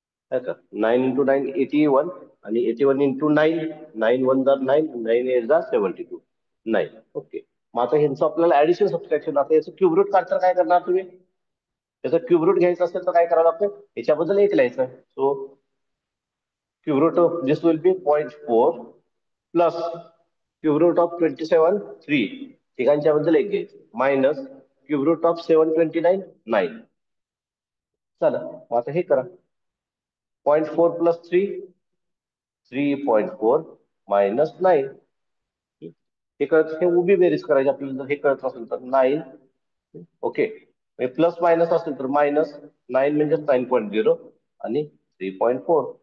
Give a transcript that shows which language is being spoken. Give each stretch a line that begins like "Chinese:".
Marathi: 9 × 9 81. आणि 81 × 9. 9 × 1 = 9. 9 × 8 = 72. 9. ओके, मग आता ह्यांचं आपल्याला ऍडिशन सबट्रॅक्शन. आता याचं क्यूब रूट काढताना काय करणार तुम्ही? त्याचा क्यूब रूट घ्यायचा असेल तर काय करावं लागतं? याच्याबद्दल एक लिहायचं.
English: So cube root of this will be 0.4 plus cube root of 27 3.
Marathi: तिघांच्या बद्दल एक घ्यायचं.
English: Minus cube root of 729 9.
Marathi: चला, मग आता हे करा.
English: 0.4 plus 3 3.4 minus 9.
Marathi: हे कळत, हे उभी बेरीज करायची आपल्याला. जर हे कळत असेल तर 9. ओके, प्लस मायनस असेल तर मायनस 9 म्हणजे 9.0 आणि 3.4.